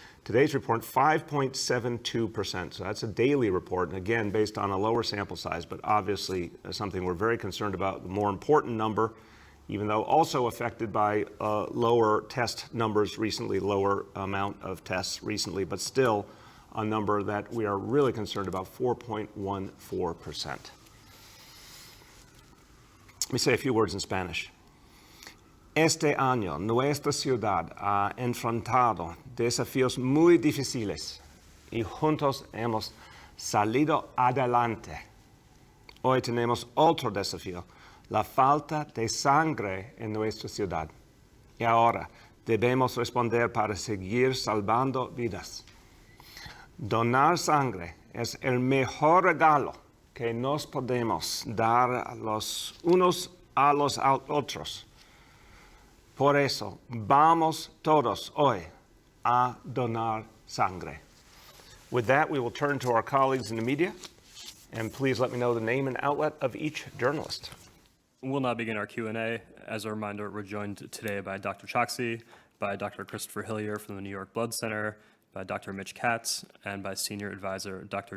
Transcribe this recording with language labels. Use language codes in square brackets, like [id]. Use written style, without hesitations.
[en] Today's report, 5.72%. So that's a daily report, and again, based on a lower sample size, but obviously something we're very concerned about. The more important number, even though also affected by lower test numbers recently, lower amount of tests recently, but still a number that we are really concerned about, 4.14%. Let me say a few words in Spanish. [es] Este año, nuestra ciudad ha enfrentado desafíos muy difíciles y juntos hemos salido adelante. Hoy tenemos otro desafío, la falta de sangre en nuestra ciudad. Y ahora debemos responder para seguir salvando vidas. Donar sangre es el mejor regalo que nos podemos dar los unos a los otros. Por eso, vamos todos hoy a donar sangre. [en] With that, we will turn to our colleagues in the media, and please let me know the name and outlet of each journalist. We'll now begin our Q&A. As a reminder, we're joined today by Dr. Choksi, by Dr. Christopher Hillier from the New York Blood Center, by Dr. Mitch Katz, and by Senior Advisor Dr.